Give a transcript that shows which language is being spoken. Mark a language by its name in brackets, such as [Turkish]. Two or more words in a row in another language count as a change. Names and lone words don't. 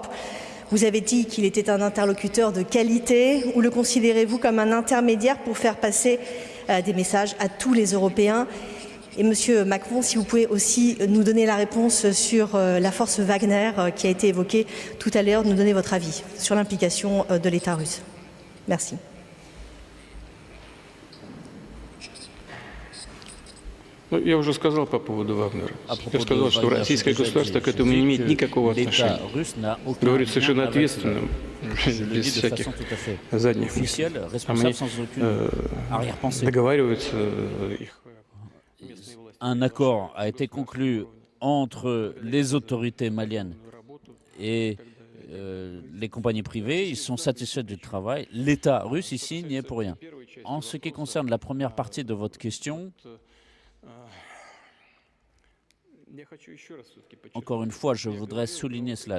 [French] Vous avez dit qu'il était un interlocuteur de qualité, ou le considérez-vous comme un intermédiaire pour faire passer des messages à tous les Européens? Et Monsieur Macron, si vous pouvez aussi nous donner la réponse sur la force Wagner qui a été évoquée tout à l'heure, nous donner votre avis sur l'implication de l'État russe. Merci. [Russian] Ну, я уже сказал по поводу Вагнера. [French] À propos [Russian] Я сказал, [French] de [Russian] что [French] Wagner, [Russian] российское [French] j'ai déjà [Russian] государство [French] dit, [Russian] к этому [French] je [Russian] не [French] dis [Russian] имеет [French] que [Russian] никакого [French] l'État [Russian] отношения. [French] russe n'a aucun [Russian] Говорит [French] lien [Russian] совершенно [French] avec cela. [Russian] ответственным, [French] Je le [Russian] без [French] dis de [Russian] всяких [French] façon tout à fait [Russian] задних мыслей. [French] officielle, responsable sans aucune arrière-pensée. [Russian] Договариваются их местные власти. [French] Un accord a été conclu entre les autorités maliennes et les compagnies privées. Ils sont satisfaits du travail. L'État russe ici n'y est pour rien. En ce qui concerne la première partie de votre question, encore une fois, je voudrais souligner cela.